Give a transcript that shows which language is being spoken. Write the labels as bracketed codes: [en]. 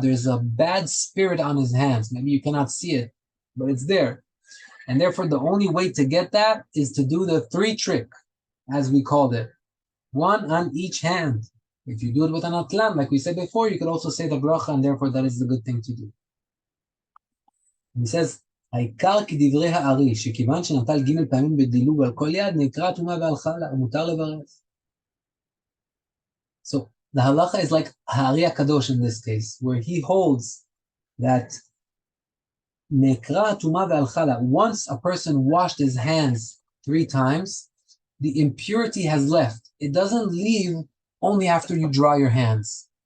[en] There's a bad spirit on his hands. Maybe you cannot see it, but it's there. And therefore, the only way to get that is to do the 3 trick, as we called it. 1 on each hand. If you do it with an atlan, like we said before, you could also say the bracha, and therefore that is the good thing to do. And he says, [he] העיקר כדברי הארי, שכיוון שנטל ג' פעמים בדילוג על כל יד, נקרא טומאה והלכה לה, ומותר לברך. [en] So the halacha is like Ha'ari HaKadosh in this case, where he holds that [he] nekra tuma ve'alchala. [en] Once a person washed his hands 3 times, the impurity has left. It doesn't leave only after you dry your hands.